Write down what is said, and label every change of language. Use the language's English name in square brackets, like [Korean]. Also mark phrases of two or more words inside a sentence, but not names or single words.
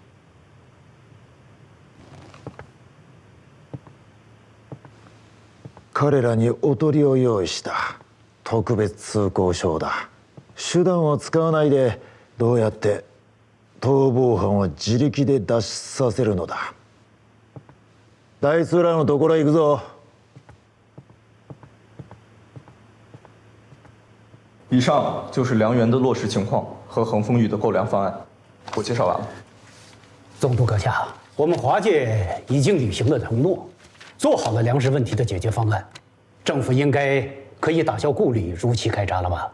[Japanese] 彼らにおとりを用意した特別通行証だ。手段を使わないでどうやって逃亡犯を自力で脱出させるのだ。大空のところへ行くぞ。 [Chinese] 以上就是梁园的落实情况和恒丰峪的购粮方案，我介绍完了。总督阁下，我们华界已经履行了承诺，做好了粮食问题的解决方案，政府应该可以打消顾虑，如期开闸了吧？